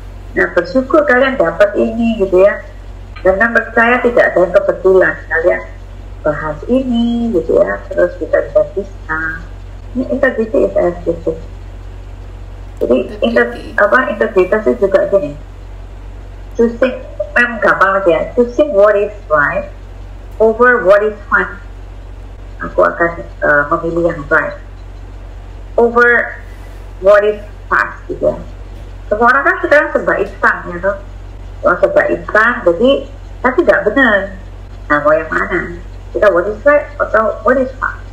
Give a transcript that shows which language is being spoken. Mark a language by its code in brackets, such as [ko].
[id] Nah, bersyukur kalian dapat ini gitu ya. Dan percaya tidak ada yang kebetulan kalian bahas ini gitu ya. Terus kita bisa discuss. Ini integritas itu. Jadi integritas itu juga gini. Choosing, memang gampang aja ya. [en] Choosing what is right over what is fun. [id] Aku akan memilih yang [en] right over what is fast [id] gitu ya. Semua orang kan sekarang serba instan ya tuh. Serba instan, jadi tapi tidak benar. Nah, mau yang mana? Kita [en] what is right [id] atau [en] what is fast?